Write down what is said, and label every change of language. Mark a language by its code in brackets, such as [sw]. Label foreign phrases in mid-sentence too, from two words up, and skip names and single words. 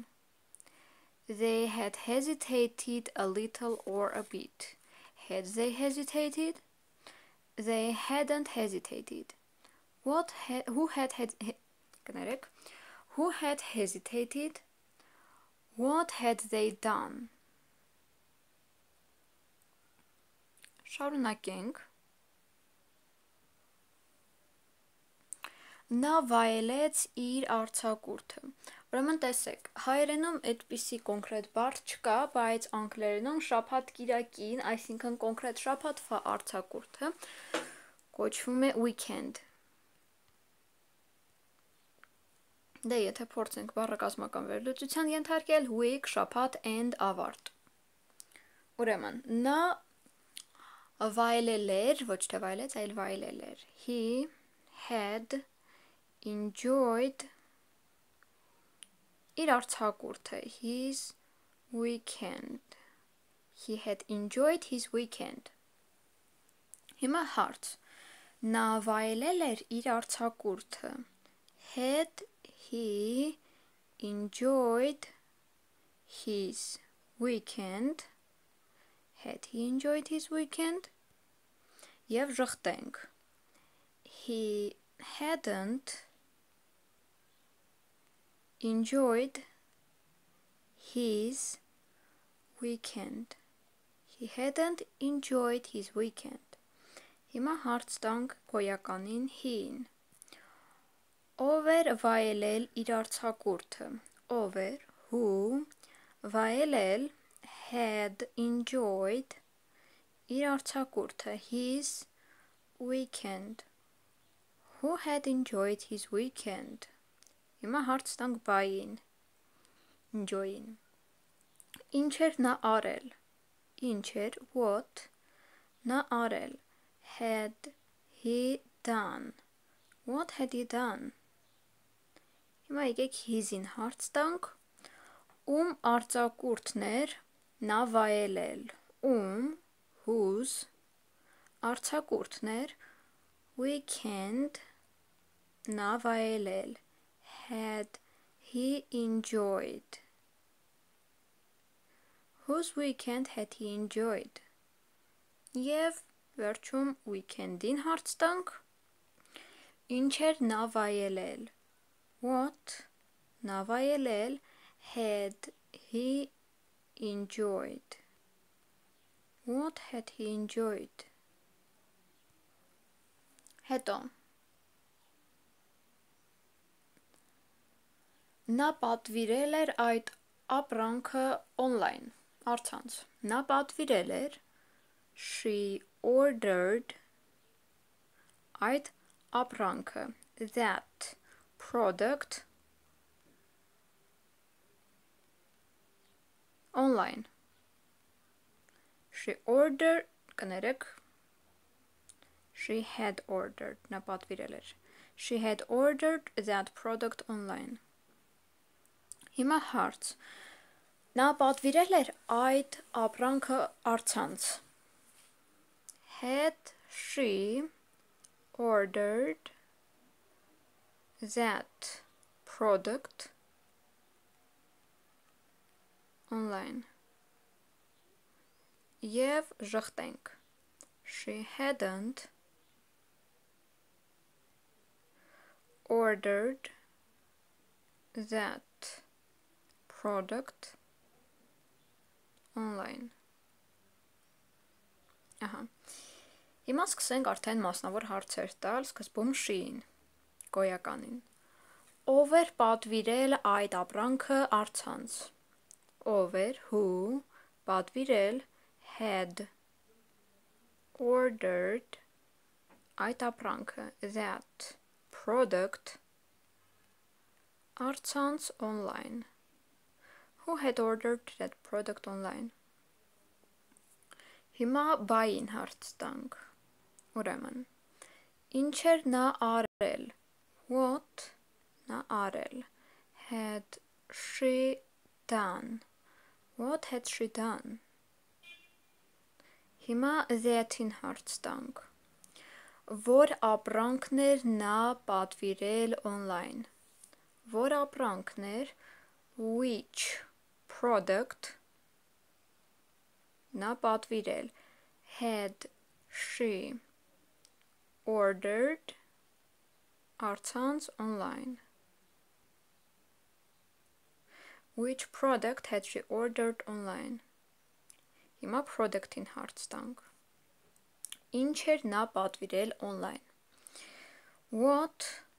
[en] They had hesitated a little or a bit. Had they hesitated? They hadn't hesitated. Who had hesitated? What had they done? [hy] Շարունակենք։ Նա վայելեց իր արձակուրդը։ Ուրեմն տեսեք, հայերենում այդպիսի կոնկրետ բառ չկա, բայց անգլերենում շաբաթ կիրակին, այսինքն կոնկրետ շաբաթվա արձակուրդը կոչվում է weekend։ Դե եթե փորձենք բառակազմական վերլուծության ենթարկել week, շաբաթ and ավարտ։ Ուրեմն, նա վայելել էր, ոչ թե վայելեց, այլ վայելել էր։ [en] He had enjoyed [hy] իր արձակուրդը, [en] his weekend. He had enjoyed his weekend. [hy] Հիմա հարց, նա վայելել էր իր արձակուրդը։ [en] Had he enjoyed his weekend? Had he enjoyed his weekend? [hy] Եվ ժխտենք. [en] He hadn't enjoyed his weekend. He hadn't enjoyed his weekend. [hy] Հիմա հարց տանք գոյականին he-ին։ Ով էր վայելել իր արձակուրդը։ Ով էր, [en] who, վայելել, had enjoyed, [hy] իր արձակուրդը, [en] his weekend. Who had enjoyed his weekend? [hy] Հիմա հարց տանք by-ին, enjoy-ին։ Ինչ էր նա արել։ Ինչ էր, what, նա արել, [en] had he done. What had he done? [hy] Հիմա եկեք his-ին հարց տանք, արձակուրդն էր նա վայելել, whose, արձակուրդն էր weekend, նա վայելել, [en] had he enjoyed. Whose weekend had he enjoyed? [hy] Եվ վերջում weekend-ին հարց տանք, Ինչ էր նա վայելել? [en] What [hy] նա վայելել [en] had he enjoyed? What had he enjoyed? [hy] Հետո նա պատվիրել էր այդ ապրանքը online առցանց նա պատվիրել էր [en] she ordered [hy] այդ ապրանքը [en] that product online she ordered [hy] կներեք [en] she had ordered [hy] նա պատվիրել էր [en] she had ordered that product online [hy] հիմա հարց նա պատվիրել էր այդ ապրանքը առցանց [en] had she ordered that product online [hy] եւ ժխտենք [en] she hadn't ordered that product online [hy] ահա հիմա սկսենք արդեն մասնավոր հարցեր տալ սկզբում she-ին գոյականին ով էր պատվիրել այդ ապրանքը առցանց ով էր who պատվիրել had [en] ordered [hy] այդ ապրանքը [en] that product առցանց online who had ordered that product online [hy] հիմա buyին հարց տանք ուրեմն ինչ էր նա արել [en] what [hy] նա արել [en] had she done what had she done [hy] հիմա that-ին հարց տանք որ ապրանքներ նա պատվիրել online որ ապրանքներ [en] which product [hy] նա պատվիրել [en] had she ordered առցանց online which product had she ordered online [hy] հիմա product-ին հարց տանք ինչ էր նա պատվիրել [en] online what